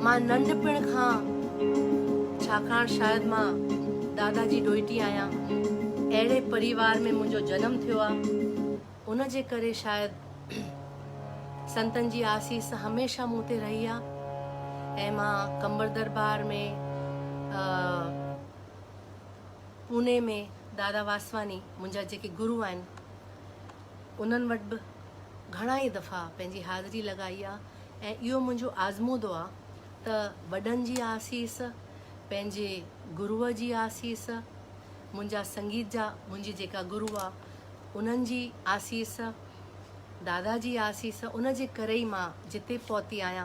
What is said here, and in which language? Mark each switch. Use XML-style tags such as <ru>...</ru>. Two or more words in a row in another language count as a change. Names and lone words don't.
<sd>मां नंढपिण खां, छाकाणि शायदि मां दादाजी ॾोहिटी आहियां, अहिड़े परिवार में मुंहिंजो जनमु थियो आहे, उन जे करे शायदि संतनि जी आसीस हमेशह मूं ते रही आहे। ऐं मां कंबर दरबार में, पुणे में दादा वासवानी मुंहिंजा जेके गुरू आहिनि, उन्हनि वटि बि घणा ई दफ़ा पंहिंजी हाज़िरी लॻाई आहे। ऐं इहो मुंहिंजो आज़मूदो आहे त वॾनि जी आसीस, पंहिंजे गुरूअ जी आसीस, मुंहिंजा संगीत जा मुंहिंजी जेका गुरू आहे उन्हनि जी आसीस, दादा जी आसीस, उन जे करे ई मां जिते पहुती आहियां।</sd>